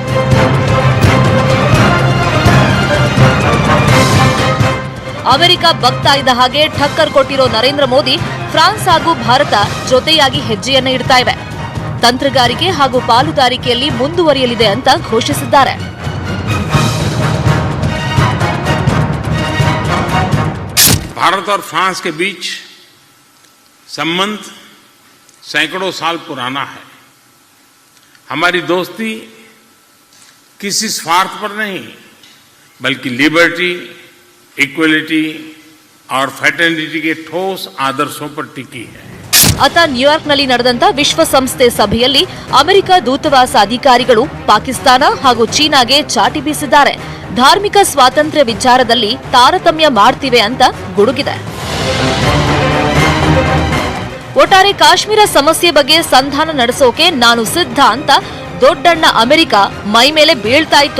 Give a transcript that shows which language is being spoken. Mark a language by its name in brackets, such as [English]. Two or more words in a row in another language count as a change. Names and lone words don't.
[Kannada] ಅಮೆರಿಕ ಬಗ್ತಾ ಇದ್ದ ಹಾಗೆ ಠಕ್ಕರ್ ಕೊಟ್ಟಿರೋ ನರೇಂದ್ರ ಮೋದಿ ಫ್ರಾನ್ಸ್ ಹಾಗೂ ಭಾರತ ಜೊತೆಯಾಗಿ ಹೆಜ್ಜೆಯನ್ನ ಇಡ್ತಾ ಇವೆ. ತಂತ್ರಗಾರಿಕೆ ಹಾಗೂ ಪಾಲುದಾರಿಕೆಯಲ್ಲಿ ಮುಂದುವರಿಯಲಿದೆ ಅಂತ ಘೋಷಿಸಿದ್ದಾರೆ. [Hindi] भारत और फ्रांस के बीच संबंध सैकड़ों साल पुराना है. हमारी दोस्ती किसी स्वार्थ पर नहीं बल्कि [English] Liberty, Equality [Hindi] और फ्रेटर्निटी के ठोस आदर्शों पर टिकी है. [Kannada] ಅತ ನ್ಯೂಯಾರ್ಕ್ನಲ್ಲಿ ನಡೆದಂತ ವಿಶ್ವಸಂಸ್ಥೆ ಸಭೆಯಲ್ಲಿ ಅಮೆರಿಕ ದೂತಾವಾಸ ಅಧಿಕಾರಿಗಳು ಪಾಕಿಸ್ತಾನ ಹಾಗೂ ಚೀನಾಗೆ ಚಾಟಿ ಬೀಸಿದ್ದಾರೆ. ಧಾರ್ಮಿಕ ಸ್ವಾತಂತ್ರ್ಯ ವಿಚಾರದಲ್ಲಿ ತಾರತಮ್ಯ ಮಾಡ್ತಿವೆ ಅಂತ ಗುಡುಗಿದೆ. ಒಟ್ಟಾರೆ ಕಾಶ್ಮೀರ ಸಮಸ್ಯೆ ಬಗ್ಗೆ ಸಂಧಾನ ನಡೆಸೋಕೆ ನಾನು ಸಿದ್ಧ ಅಂತ ದೊಡ್ಡಣ್ಣ ಅಮೆರಿಕ ಮೈ ಮೇಲೆ ಬೀಳ್ತಾ ಇತ್ತು.